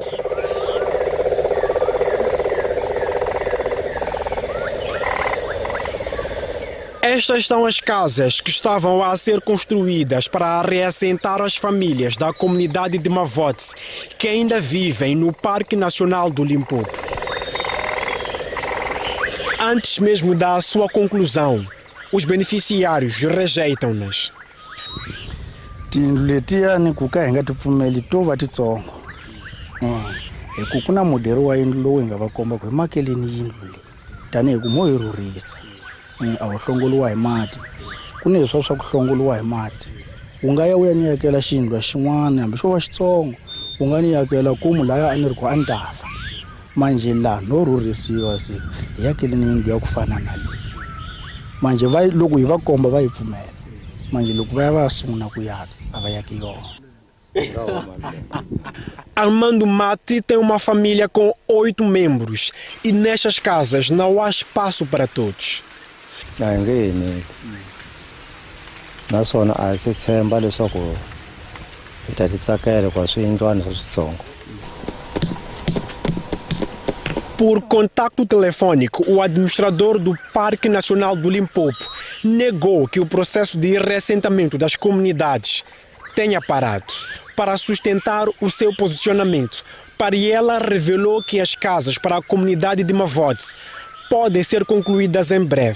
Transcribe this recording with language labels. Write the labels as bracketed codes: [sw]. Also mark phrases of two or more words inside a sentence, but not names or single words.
[pt] Estas são as casas que estavam a ser construídas para reassentar as famílias da comunidade de Mavotes, que ainda vivem no Parque Nacional do Limpopo. Antes mesmo da sua conclusão, os beneficiários rejeitam-nas. [ts] Tindlu letiyani ku ka hi nga ti pfumeli to va titsongo hi ku ku na moderi wa yindlu lowu hi nga va komba ku hi makeleni yindlu leyi tanihi ku mo yi rhurhisa a wu hlongoliwa hi mati ku ni leswiya swa ku hlongoliwa hi mati u nga ya u ya ni yakela xiyindlwa xin'wana hambi xo va xitsongo u nga ni yakela kumu laya a ni ri ku a ni ta fa manje la no rhurhisiwa se hi ya kele ni yindlu ya ku fana na leyi manje loko hi va komba va yi pfumela manje loko va ya va sungula ku yaka a va yaki yona. [pt] Armando Mati tem uma família com 8 membros e nestas casas não há espaço para todos. [ts] Naswona a se tshemba leswaku hi ta titsakela kwa swiyindlwana swa switsongo. [pt] Por contato telefônico, o administrador do Parque Nacional do Limpopo negou que o processo de reassentamento das comunidades tenha parado. Para sustentar o seu posicionamento, Pariela revelou que as casas para a comunidade de Mavotes podem ser concluídas em breve.